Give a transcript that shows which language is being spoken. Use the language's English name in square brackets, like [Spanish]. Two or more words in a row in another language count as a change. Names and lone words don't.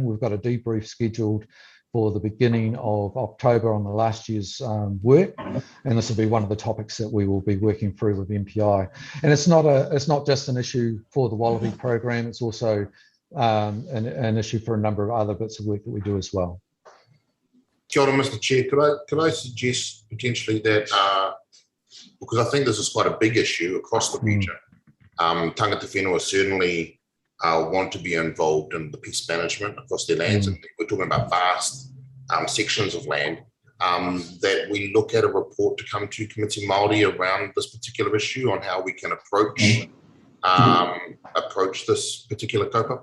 [English] We've got a debrief scheduled for the beginning of October on the last year's work, and this will be one of the topics that we will be working through with MPI. And it's not just an issue for the Wallaby program; it's also an issue for a number of other bits of work that we do as well. [Māori] Kia ora, [English] Mr. Chair. Could I suggest potentially that, because I think this is quite a big issue across the region, [Māori] tangata whenua [English] certainly want to be involved in the pest management across their lands, and we're talking about vast sections of land, that we look at a report to come to Committee Māori around this particular issue on how we can approach this particular kaupapa.